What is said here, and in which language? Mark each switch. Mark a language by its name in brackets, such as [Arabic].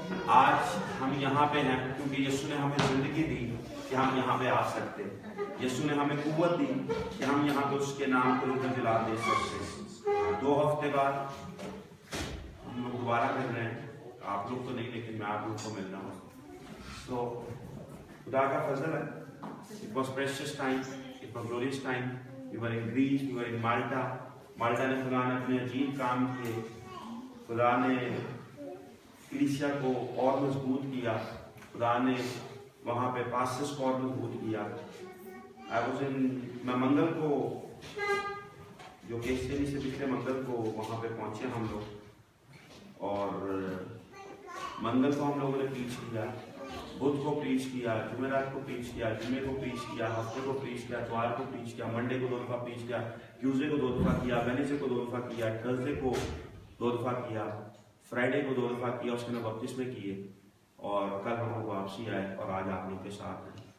[Hindi] आज हम यहाँ पे हैं क्योंकि यीशु ने हमें जिंदगी दी कि हम यहाँ पे आ सकते, यीशु ने हमें कुव्वत दी कि हम यहाँ पे उसके नाम को ज़िक्र जला दे सकते। 2 हफ्ते बाद हम लोग दोबारा मिल रहे हैं, आप लोग तो नहीं लेकिन मैं आप लोग को मिल रहा हूँ। तो खुदा का फजल है। [English] It was precious time, it was glorious time. We were in Greece, we were in Malta. [Hindi] माल्टा ने खुदा ने अपने अजीब काम किए, खुदा ने कलीसिया को और मजबूत किया, खुदा ने वहाँ पे पास्टर्स को और मजबूत किया। मैं मंगल को जो केसरी से पिछले मंगल को वहाँ पे पहुँचे हम लोग, और मंगल को हम लोगों ने प्रीच किया, बुध को प्रीच किया, जुमेरात को प्रीच किया, जुमे को प्रीच किया, हफ्ते को प्रीच किया, इतवार को प्रीच किया, मंडे को 2 दफ़ा प्रीच किया, ट्यूसडे को 2 दफ़ा किया, वेडनेसडे को 2 दफ़ा किया, थर्सडे को 2 दफ़ा किया, फ्राइडे को 2 दफ़ा किया, उसके बाद बपतिस्मे किए, और कल हम लोग वापसी आए और आज आप लोग के साथ हैं।